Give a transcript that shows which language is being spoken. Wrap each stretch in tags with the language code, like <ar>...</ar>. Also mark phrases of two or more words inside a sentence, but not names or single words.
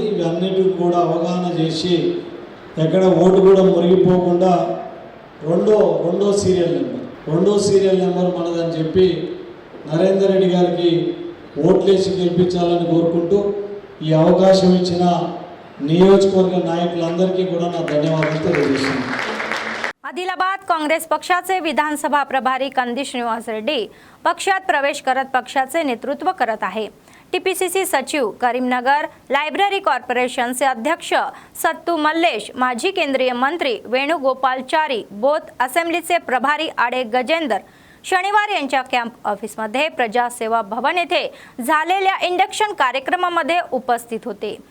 <te>ఇవన్నిటికి కూడా అవగాహన చేసి ఎక్కడ ఓటు కూడా మురిగిపోకుండా రెండో సీరియల్ నెంబర్ మనదని చెప్పి నరేందర్ రెడ్డి గారికి ఓట్లేసి గెలిపించాలని కోరుకుంటూ ఈ అవకాశం ఇచ్చిన నియోజకవర్గ నాయకులందరికీ కూడా నా ధన్యవాదాలు తెలియజేస్తున్నాను.</te> <mr>आदिलाबाद काँग्रेस पक्षाचे विधानसभा प्रभारी कंदी श्रीनिवास रेड्डी पक्षात प्रवेश करत पक्षाचे नेतृत्व करत आहे. टीपीसीसी सचिव करीमनगर, लायब्ररी कॉर्पोरेशनचे अध्यक्ष सत्तू मल्लेश, माजी केंद्रीय मंत्री वेणुगोपालचारी, बोथ असेंब्लीचे प्रभारी आडे गजेंद्र शनिवार यांच्या कॅम्प ऑफिसमध्ये प्रजासेवा भवन येथे झालेल्या इंडक्शन कार्यक्रमामध्ये उपस्थित होते.</mr>